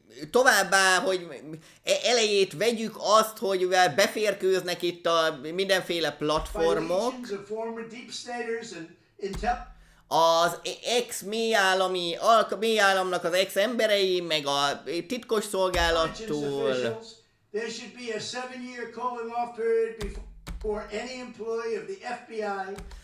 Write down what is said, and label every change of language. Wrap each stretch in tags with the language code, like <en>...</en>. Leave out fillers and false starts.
<hu>Továbbá, hogy elejét vegyük azt, hogy beférkőznek itt a mindenféle</hu> <en>by</en> <hu>platformok,</hu> <en>legions of former deep staters and intel</en> <hu>az mélyállamnak az ex-emberei, meg a titkos szolgálattól,</hu> <en>officials. There should be a 7-year cooling off period before any employee of the FBI</en>